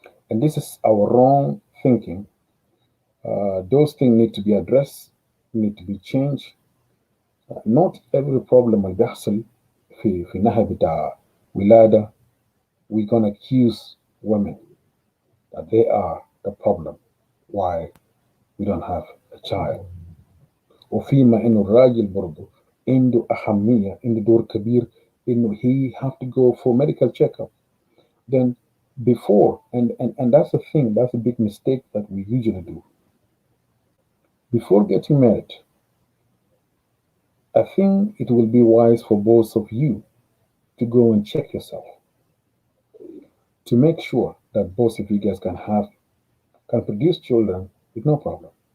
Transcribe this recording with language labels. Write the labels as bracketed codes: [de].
[en] And this is our wrong thinking. Those things need to be addressed, need to be changed. Not every problem [ar] اللي بيحصل في ناحية بتاع ولادة [en] we're gonna accuse women that they are the problem why we don't have a child. [ar] وفيما إنه الراجل برضه عنده أهمية عنده دور كبير إنه [en] he have to go for medical checkup. Then before and that's the thing, that's a big mistake that we usually do. Before getting married, I think it will be wise for both of you to go and check yourself to make sure that both of you guys can produce children with no problem.